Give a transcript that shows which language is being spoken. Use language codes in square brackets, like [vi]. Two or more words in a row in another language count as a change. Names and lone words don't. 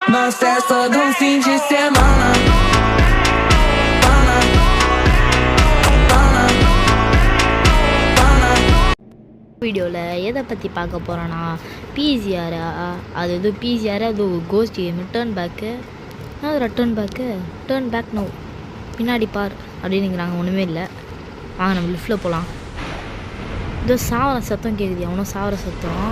[pt] Nós festa do fim de semana. Pana, pana, pana. [ta] வீடியோவில் எதை பற்றி பார்க்க போகிறோன்னா பிசிஆர். அது எது பிசிஆர், அது [en] ghost game. turn back no, [ta] பின்னாடி பார் அப்படின்னுங்கிறாங்க. ஒன்றுமே இல்லை. வாங்க நம்ம லிஃப்ட்டில் போகலாம். இதோ சாவர சத்தம் கேட்குது, அவனும் சாவர சத்தம்.